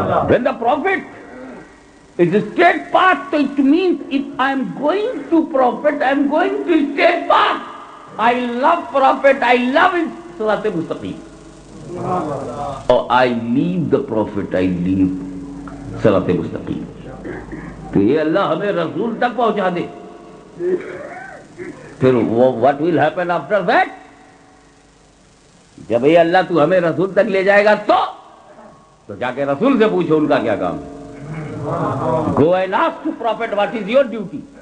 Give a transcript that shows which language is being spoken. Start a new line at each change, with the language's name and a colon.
English: When the Prophet is a straight path, it means if I am going to Prophet, I am going to straight path. I love Prophet, I love his Sirat-e-Mustaqim. Or I leave the Prophet, I leave Sirat-e-Mustaqim.
Urdu: تو یہ اللہ ہمیں رسول تک پہنچا دے.
English: پھر what will happen after that?
Urdu: جب یہ اللہ تو ہمیں رسول تک لے جائے گا تو جا کے رسول سے پوچھو ان کا کیا کام ہے.
English: Go and ask to Prophet what is your duty.